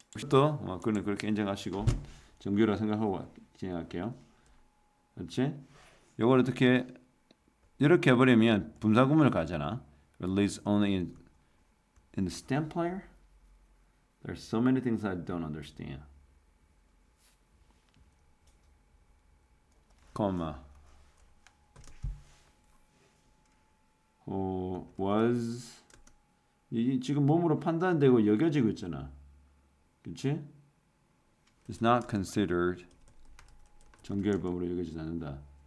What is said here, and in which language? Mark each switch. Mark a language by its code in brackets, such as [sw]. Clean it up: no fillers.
[ko] 또 그는 그렇게 인정하시고 정규라 생각하고 진행할게요. 그렇지? 이걸 어떻게 이렇게 해버리면 분사구문을 가잖아. [en] Release only in the stem player. There's so many things I don't understand. Comma. [ko] Was 이 지금 몸으로 판단되고 여겨지고 있잖아. 그렇지? [en] It's not considered [ko] 정규앨범으로 여겨지지 않는다.